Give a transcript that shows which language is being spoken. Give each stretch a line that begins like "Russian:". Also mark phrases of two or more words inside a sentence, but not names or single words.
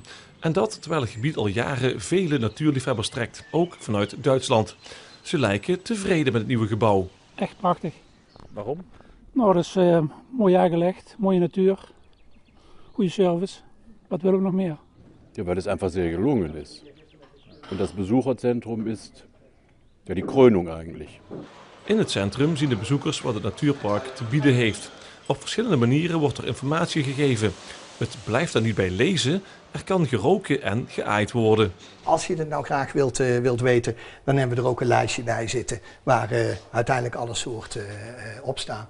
Dutch: En dat terwijl het gebied al jaren vele natuurliefhebbers trekt, ook vanuit Duitsland. Ze lijken tevreden met het nieuwe gebouw. Echt prachtig. Waarom? Nou, dat is mooi aangelegd, mooie natuur, goede service. Wat willen we nog meer? Ja,
German: weil es einfach sehr gelungen ist. Und das Besucherzentrum ist ja die Krönung eigentlich.
Dutch: In het centrum zien de bezoekers wat het natuurpark te bieden heeft. Op verschillende manieren wordt er informatie gegeven. Het blijft er niet bij lezen, er kan geroken en geaaid worden. Als je het nou graag wilt weten, dan hebben we er ook een lijstje bij zitten waar uiteindelijk alle soorten op staan.